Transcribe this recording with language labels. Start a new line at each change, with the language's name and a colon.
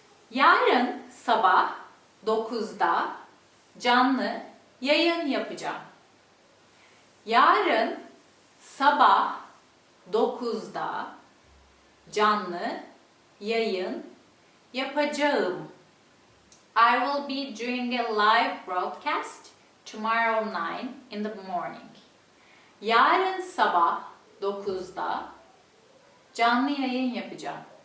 Turkish: Yarın sabah 9'da canlı yayın yapacağım. Yarın sabah 9'da canlı yayın yapacağım.
English: I will be doing a live broadcast tomorrow 9 in the morning.
Turkish: Yarın sabah 9'da canlı yayın yapacağım.